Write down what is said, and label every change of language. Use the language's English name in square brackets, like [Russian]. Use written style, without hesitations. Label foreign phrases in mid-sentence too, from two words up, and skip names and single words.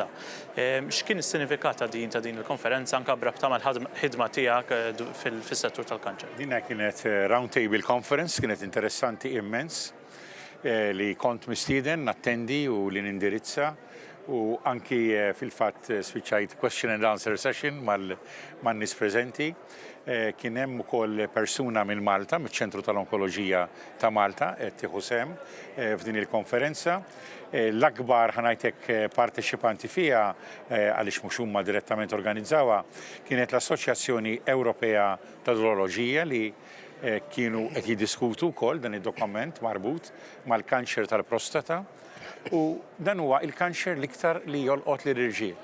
[Maltese] X'kien is-sinifikat ta' din il-konferenza anke brabta mal-ħidma tiegħek fis-settur tal-kanċer? Dinha kienet [English] round table conference, [Maltese] kienet interessanti immens li kont mistieden nattendi u li nindirizza u anki fil-fatt spiċċajt [English] question and answer session [Maltese] man-nies preżenti. Kien hemm ukoll persuna minn Malta, miċ-ċentru tal-Onkoloġija ta' Malta, qed tieħu sehem f'din il-konferenza. L-akbar ħanajtek parteċipanti fiha għaliex mhux huma direttament organizzawha kienet l-Assoċjazzjoni Ewropea tal-Uroloġija li kienu qed jiddiskutu wkoll dan id-dokument marbut mal-kanċer tal-prostata u dan huwa il-kanċer l-iktar li jolqot lill-irġiel.